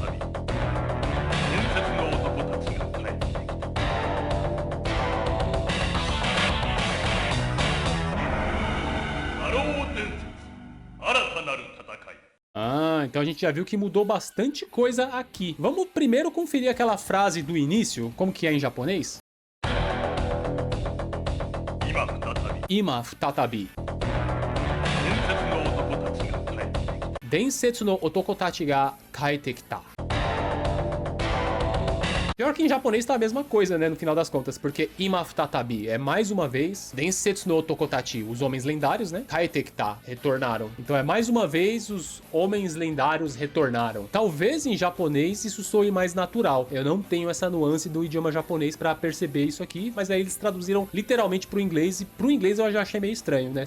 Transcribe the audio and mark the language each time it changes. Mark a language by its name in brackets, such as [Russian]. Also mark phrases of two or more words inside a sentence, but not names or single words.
[Portuguese] Ah, então a gente já viu que mudou bastante coisa aqui. Vamos primeiro conferir aquela frase do início, como que é em japonês? [Japanese] 今再び. 伝説の男たちが帰ってきた. [Portuguese] Pior que em japonês tá a mesma coisa, né, no final das contas, porque Imafutatabi é mais uma vez [Japanese] 伝説の男たち, [Portuguese] os homens lendários, né? Kaetekita retornaram. Então é mais uma vez os homens lendários retornaram. Talvez em japonês isso soe mais natural. Eu não tenho essa nuance do idioma japonês pra perceber isso aqui, mas aí eles traduziram literalmente pro inglês e pro inglês eu já achei meio estranho, né?